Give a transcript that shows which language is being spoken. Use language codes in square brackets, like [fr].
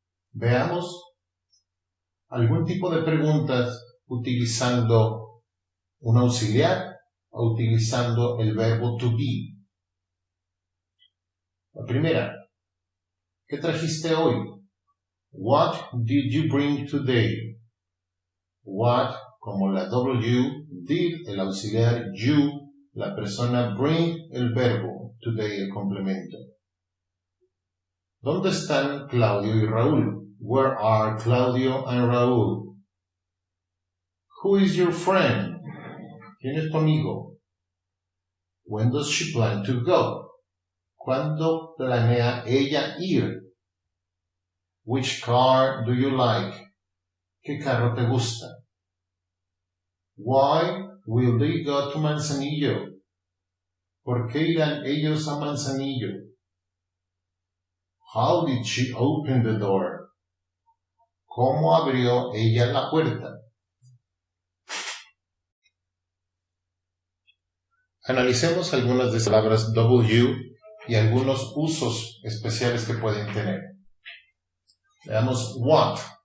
[es] Veamos algún tipo de preguntas utilizando un auxiliar o utilizando el verbo to be. La primera, ¿qué trajiste hoy? [en] What did you bring today? [es] What, como la W, did, el auxiliar, you, la persona, bring, el verbo, today, el complemento. ¿Dónde están Claudio y Raúl? [en] Where are Claudio and Raúl? Who is your friend? [es] ¿Quién es tu amigo? [en] When does she plan to go? [es] ¿Cuándo planea ella ir? [en] Which car do you like? [es] ¿Qué carro te gusta? [en] Why will they go to Manzanillo? [es] ¿Por qué irán ellos a Manzanillo? [en] How did she open the door? [es] ¿Cómo abrió ella la puerta? Analicemos algunas de las palabras W y algunos usos especiales que pueden tener. Veamos what.